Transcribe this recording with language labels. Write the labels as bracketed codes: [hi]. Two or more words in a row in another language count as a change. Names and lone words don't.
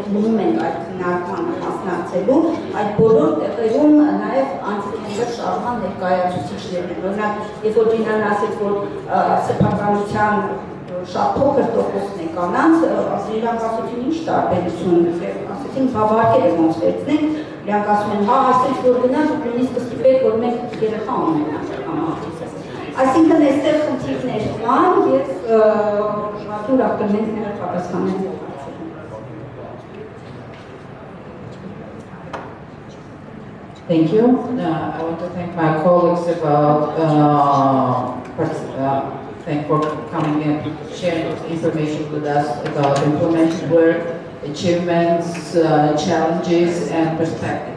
[hy] մնում ենք այդ քննարկմանը մասնակցելու, այդ բոլոր տեղերում նաև անտիկենտեր շարժման ներկայացուցիչներն են։ Օրինակ, երբ որ Ջինան ասեց, որ սեփականության շատ փոքր տոկոսն է կանանց, իրանք ասեցին ինչ տարբերություն, ասեցին բավարար է ոնց վերցնենք, իրանք ասում են, հա, ասեց, որ գնանք, նույնիսկ կստիպեք, որ մենք երեխա ունենանք համարտից։ Այսինքն այստեղ խնդիրներ կան եւ ուրախ կլինենք նրա պատասխանենք։ [en] Thank you. I want to thank my colleagues for coming and sharing information with us about implementation work, achievements, challenges, and perspectives.